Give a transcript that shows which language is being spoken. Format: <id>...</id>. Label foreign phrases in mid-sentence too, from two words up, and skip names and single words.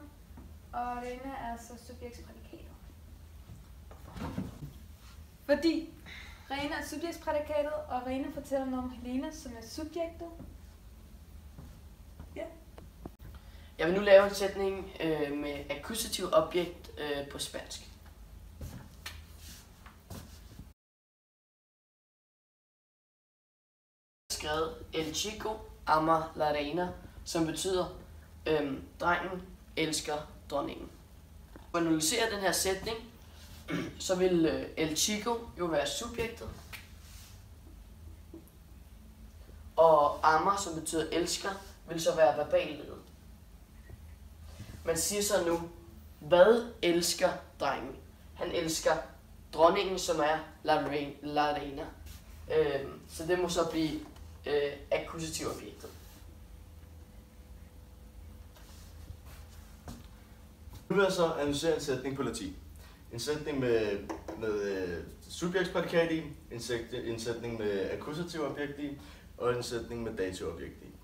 <da>Og Rene er så subjektsprædikatet. Fordi Rene er subjektsprædikatet, og Rene fortæller noget om Helena, som er subjektet. Ja. Jeg vil nu lave en sætning med akkusativ objekt på spansk. Skrevet</da> <es>El chico ama la reina,</es> <da>som betyder drengen elsker dronningen. For at analysere den her sætning, så vil</da> <es>El chico</es> <da>jo være subjektet, og ama, som betyder elsker, vil så være verballedet. Man siger så nu, hvad elsker drengen? Han elsker dronningen, som er</da> <es>la reina.</es> <da>Så det må så blive akkusativ objektet. Nu vil jeg så analysere en sætning på latin. En sætning med subjektsprædikat i, en sætning med akkusativ objekt i, og en sætning med dativ objekt i.</da>